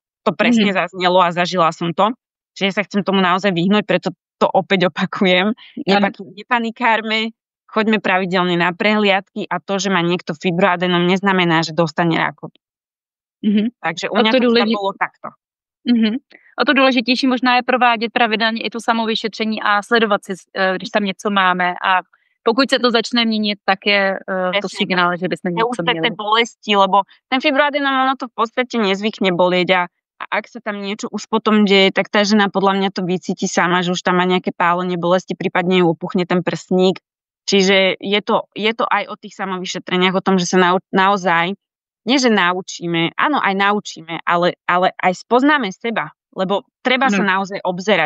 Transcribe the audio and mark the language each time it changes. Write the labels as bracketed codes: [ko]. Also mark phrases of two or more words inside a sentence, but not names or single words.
[sk] To presne zaznelo a zažila som to. Čiže sa chcem tomu naozaj vyhnúť, preto to opäť opakujem. Nepanikárme, choďme pravidelne na prehliadky a to, že má niekto fibroadenom, neznamená, že dostane rakovinu. Takže u mňa to bolo takto. [cs] O to důležitější možná je provádět pravidelně i tu samovyšetření a sledovat si, když tam něco máme a Pokud se to začne měnit, tak je to signál, že bychom něco už měli. [sk] Tie bolesti, lebo ten fibroadenom, ono to v podstate nezvykne bolieť a ak sa tam niečo už potom deje, tak tá žena podľa mňa to vycíti sama, že už tam má nejaké pálenie, bolesti, prípadne ju opuchne ten prsník. Čiže je to aj o tých samovyšetreniach, o tom, že sa naozaj, nie že naučíme, áno, aj naučíme, ale aj spoznáme seba, lebo treba sa naozaj obzerať.